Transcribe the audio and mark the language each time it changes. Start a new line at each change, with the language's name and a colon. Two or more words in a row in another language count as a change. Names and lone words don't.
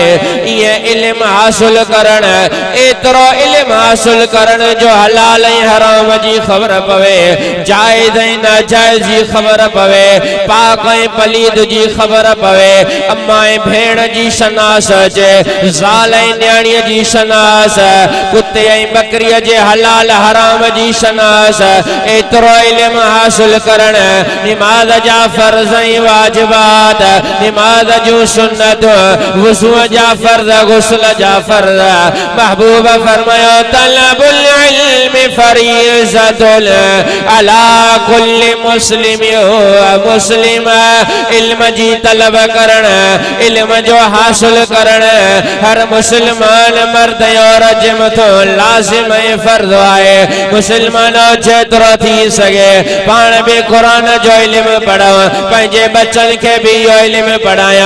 Sindhi: इहे इल्म हासिल करण, एतिरो इल्म हासिल करण जो हलाल ऐं हराम जी ख़बर पवे, जाइज़ ऐं नाजाइज़ जी ख़बर पवे, पाक ऐं पलीद जी ख़बर पवे, अम्मा ऐं भेण जी शनास अचे, ज़ाल ऐं न्याणीअ जी शनास, कुत्ते ऐं बकरीअ जे हलाल हराम जी शनास। एतिरो इल्म हासिल करण, निमाज़ जा फर्ज़ ऐं वाजिबात, निमाज़ जूं सुन्नत, वुज़ू जा फर्ज़, गुस्ल जा फर्ज़। महबूब फरमायो
Arabic: طلب العلم فريضة على كل مسلم ومسلم.
Sindhi: इल्म जी तलब करण, इल्म जो हासिल करण हर मुसलमान मर्द औरत जे मथां लाज़िम ऐं फर्ज आहे। मुसलमानो जेतिरो थी सघे पाण बि कुरान जो इल्म पढ़ो, पंहिंजे बच्चन के भी इहो इल्म पढ़ाया।